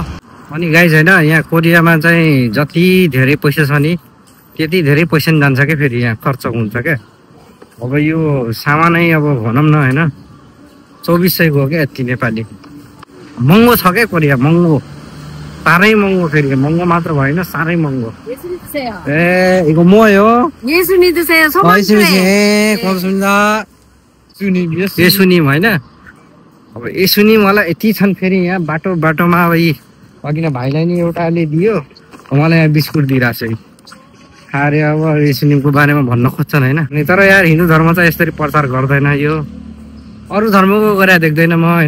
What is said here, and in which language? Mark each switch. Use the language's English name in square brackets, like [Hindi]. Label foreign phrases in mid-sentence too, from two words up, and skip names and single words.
[Nepali] अनि गाइस होइन यहाँ कोरियामा चाहिँ जति धेरै पैसा छ नि त्यति धेरै पैसा नि जान्छ क्या, फेरि यहाँ खर्च हुन्छ क्या। अब यो सामानै अब भनौँ न होइन 2400 हो क्या यति नेपाली। महँगो छ क्या कोरिया, महँगो, साह्रै महँगो। फेरि महँगो मात्र भएन, साह्रै महँगो। [Korean] 에 이거 뭐예요? 예수 믿으세요. 소망교회. 고맙습니다. 예수님 [Nepali] होइन। अब 예수님 होला यति छन्। फेरि यहाँ बाटोमा अब यी अघि नै भाइलाई नि एउटाले दियो, मलाई यहाँ बिस्कुट दिइरहेको छ। अरे अब येशुनीको बारेमा भन्न खोज्छन् होइन। तर यार हिन्दू धर्म चाहिँ यसरी प्रचार गर्दैन। यो अरू धर्मको गरे देख्दैन म होइन।